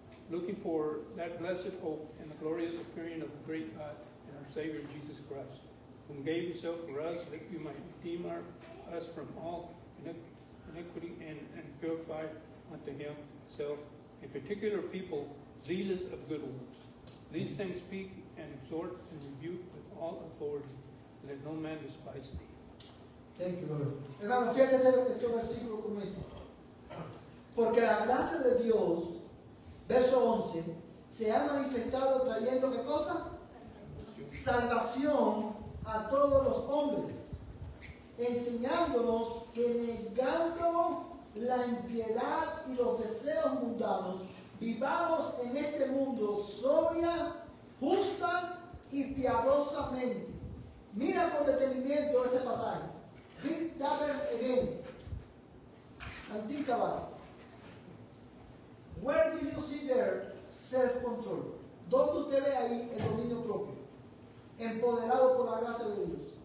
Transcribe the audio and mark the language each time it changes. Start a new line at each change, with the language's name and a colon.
English: looking for that blessed hope and the glorious appearing of the great God and our Savior Jesus Christ, whom gave himself for us that you might redeem us from all iniquity and purify unto himself a particular people zealous of good works. These things speak and exhort and rebuke with all authority. Let no man despise thee. Thank you, Lord.
Spanish: Hermano, fíjate este versículo como dice. Porque la gracia de Dios, verso 11, se ha manifestado trayendo ¿qué cosa? Salvación a todos los hombres, enseñándonos que negando la impiedad y los deseos mundanos, vivamos en este mundo sobria, justa y piadosamente, Mira con detenimiento ese pasaje.
English: Read that verse again. And think about it. Where do you see there self-control?
Spanish: ¿Dónde usted ve ahí el dominio propio? Empoderado por la gracia de Dios.